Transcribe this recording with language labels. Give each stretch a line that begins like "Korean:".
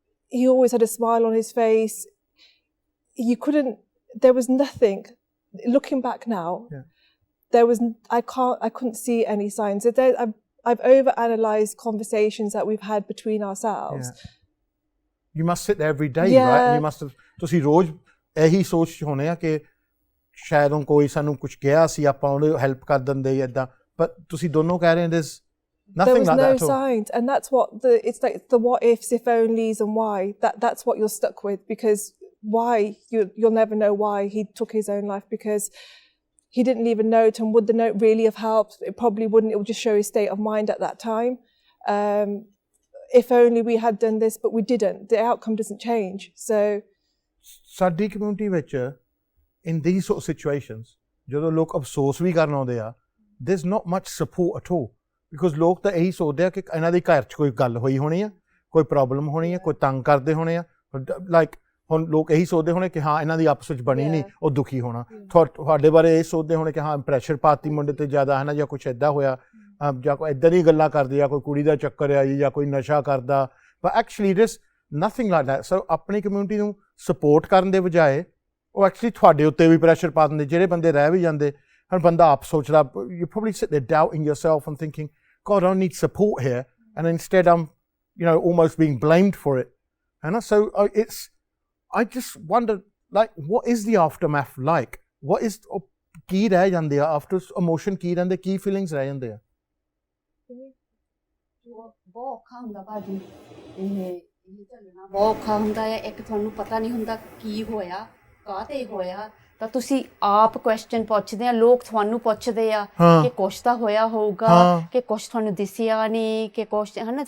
English: He always had a smile on his face. There was nothing. Looking back now, I couldn't see any signs. I've overanalyzed conversations that we've had between ourselves. Yeah. You must sit there every day, right? And you must have.
Punjabi: ਤੁਸੀਂ ਰੋਜ਼ ਇਹੀ ਸੋਚ ਹੋਣੇ ਆ ਕਿ ਸ਼ਾਇਦ ਉਹ ਕੋਈ ਸਾਨੂੰ ਕੁਝ ਕਿਹਾ ਸੀ ਆਪਾਂ ਉਹਨੂੰ ਹੈਲਪ ਕਰ ਦਿੰਦੇ ਏਦਾਂ but ਤੁਸੀਂ ਦੋਨੋਂ ਕਹਿ ਰਹੇ ਹੋ
English: there's nothing like that at all. There was no signs, and that's what it's like the what ifs, if onlys, and why. That's what you're stuck with, because why you'll never know why he took his own life, because he didn't leave a note, and would the note really have helped? It probably wouldn't. It would just show his state of mind at that time. If only we had done this, but we didn't. The outcome doesn't change. So,
Punjabi: ਸਾਡੀ community ਵਿੱਚ
English: in these sort of situations,
Punjabi: ਜਦੋਂ ਲੋਕ ਅਫਸੋਸ ਵੀ ਕਰਨ ਆਉਂਦੇ ਆ,
English: there's not much support at all, because
Punjabi: ਲੋਕ ਤਾਂ ਇਹੀ ਸੋਚਦੇ ਆ ਕਿ ਇਹਨਾਂ ਦੇ ਘਰ 'ਚ ਕੋਈ ਗੱਲ ਹੋਈ ਹੋਣੀ ਆ, ਕੋਈ ਪ੍ਰੋਬਲਮ ਹੋਣੀ ਆ, ਕੋਈ ਤੰਗ ਕਰਦੇ ਹੋਣੇ ਆ, like ਹੁਣ ਲੋਕ ਇਹੀ ਸੋਚਦੇ ਹੋਣੇ ਕਿ ਹਾਂ ਇਹਨਾਂ ਦੀ ਆਪਸ ਵਿੱਚ ਬਣੀ ਨਹੀਂ, ਉਹ ਦੁਖੀ ਹੋਣਾ। ਤੁਹਾਡੇ ਬਾਰੇ ਇਹ ਸੋਚਦੇ ਹੋਣੇ ਕਿ ਹਾਂ ਪ੍ਰੈਸ਼ਰ ਪਾਤੀ ਮੁੰਡੇ ਤੇ ਜ਼ਿਆਦਾ ਹੈ ਨਾ, ਜਾਂ ਕੁਛ ਇੱਦਾਂ ਹੋਇਆ, ਜਾਂ ਕੋਈ ਇੱਦਾਂ ਦੀ ਗੱਲਾਂ ਕਰਦੇ ਆ, ਕੋਈ ਕੁੜੀ ਦਾ ਚੱਕਰ ਆ ਜੀ, ਜਾਂ ਕੋਈ ਨਸ਼ਾ ਕਰਦਾ,
English: but actually it is nothing like that.
Punjabi: So ਆਪਣੀ ਕਮਿਊਨਿਟੀ ਨੂੰ ਸਪੋਰਟ ਕਰਨ ਦੇ ਬਜਾਏ ਉਹ ਐਕਚੁਅਲੀ ਤੁਹਾਡੇ ਉੱਤੇ ਵੀ ਪ੍ਰੈਸ਼ਰ ਪਾ ਦਿੰਦੇ। ਜਿਹੜੇ ਬੰਦੇ ਰਹਿ ਵੀ ਜਾਂਦੇ, ਹਰ ਬੰਦਾ ਆਪ ਸੋਚਦਾ,
English: you probably sit there doubting yourself and thinking, God, I need support here, and instead I'm, almost being blamed for it. And so I just wonder, like, what is the aftermath like? What is
Punjabi: ਕੀ ਰਹਿ ਜਾਂਦੇ ਆ
English: after emotion,
Punjabi: ਕੀ ਰਹਿੰਦੇ, ਕੀ feelings ਰਹਿ ਜਾਂਦੇ ਆ? ਬਹੁਤ ਔਖਾ ਹੁੰਦਾ ਭਾਜੀ, ਇਹ ਚੱਲਣਾ ਬਹੁਤ ਔਖਾ ਹੁੰਦਾ ਹੈ। ਇੱਕ ਤੁਹਾਨੂੰ ਪਤਾ ਨਹੀਂ ਹੁੰਦਾ ਕੀ ਹੋਇਆ, ਕਾਹਤੇ ਹੋਇਆ, ਤਾਂ ਤੁਸੀਂ ਆਪ ਕੁਐਸਚਨ ਪੁੱਛਦੇ ਆ, ਲੋਕ ਤੁਹਾਨੂੰ ਪੁੱਛਦੇ ਆ ਕਿ ਕੁਛ ਤਾਂ ਹੋਇਆ ਹੋਊਗਾ, ਕਿ ਕੁਛ ਤੁਹਾਨੂੰ ਦਿਸਿਆ ਨਹੀਂ, ਕਿ ਕੁਛ ਹੈ ਨਾ।